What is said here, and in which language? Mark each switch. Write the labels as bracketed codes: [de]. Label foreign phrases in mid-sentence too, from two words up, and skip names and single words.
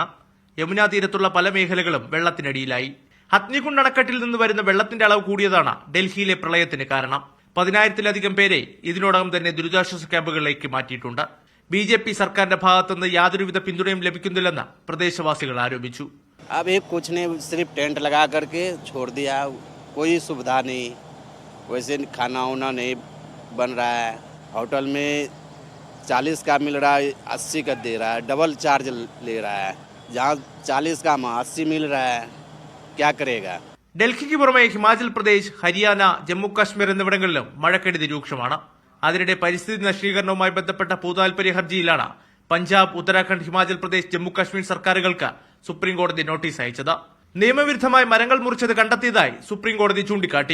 [ml] യമുനാ തീരത്തുള്ള പല മേഖലകളും വെള്ളത്തിനടിയിലായി. ഹത്നികുണ്ട് അണക്കെട്ടിൽ നിന്ന് വരുന്ന വെള്ളത്തിന്റെ അളവ് കൂടിയതാണ് ഡൽഹിയിലെ പ്രളയത്തിന് കാരണം. 10,000-ലധികം പേരെ ഇതിനോടകം തന്നെ ദുരിതാശ്വാസ ക്യാമ്പുകളിലേക്ക് മാറ്റിയിട്ടുണ്ട്. BJP സർക്കാരിന്റെ ഭാഗത്തുനിന്ന് യാതൊരുവിധ പിന്തുണയും ലഭിക്കുന്നില്ലെന്ന് പ്രദേശവാസികൾ ആരോപിച്ചു. [hi] अब एक कुछ नहीं, सिर्फ टेंट लगा करके छोड़ दिया, कोई सुविधा नहीं, वैसे खाना वाना नहीं बन रहा है। होटल में 40 का मिल रहा है, 80 का दे रहा है, [en] double charge [hi] ले रहा है। जहाँ 40 का 80 मिल रहा है, क्या करेगा? [ml] ഡൽഹിക്ക് പുറമെ ഹിമാചൽ പ്രദേശ്, ഹരിയാന, ജമ്മു കാശ്മീർ എന്നിവിടങ്ങളിലും മഴക്കെടുതി രൂക്ഷമാണ്. അതിനിടെ പരിസ്ഥിതി നശീകരണവുമായി ബന്ധപ്പെട്ട പൊതുതാൽപര്യ ഹർജിയിലാണ് പഞ്ചാബ്, ഉത്തരാഖണ്ഡ്, ഹിമാചൽ പ്രദേശ്, ജമ്മു കാശ്മീർ സർക്കാരുകൾക്ക് സുപ്രീംകോടതി നോട്ടീസ് അയച്ചത്. നിയമവിരുദ്ധമായി മരങ്ങൾ മുറിച്ചത് കണ്ടെത്തിയതായി സുപ്രീംകോടതി ചൂണ്ടിക്കാട്ടി.